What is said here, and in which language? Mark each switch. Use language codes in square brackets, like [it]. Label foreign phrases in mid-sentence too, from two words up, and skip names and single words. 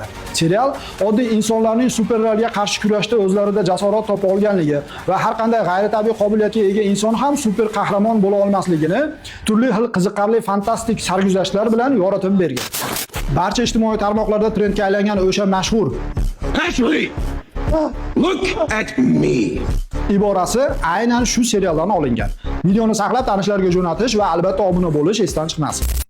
[uz] Serial oddiy insonlarning superlarga qarshi kurashda o'zlarida jasorat topa olganligi va har qanday g'ayritabiiy qobiliyatga ega inson ham super qahramon bo'la olmasligini turli xil qiziqarli fantastik sarguzashtlar bilan yoritib bergan. Barcha ijtimoiy tarmoqlarda trendga aylangan o'sha mashhur [en] Ashley, look at me. [uz] iborasi aynan shu serialdan olingan. Videoni saqlab tanishlarga jo'natish va albatta obuna bo'lish esdan chiqmasin.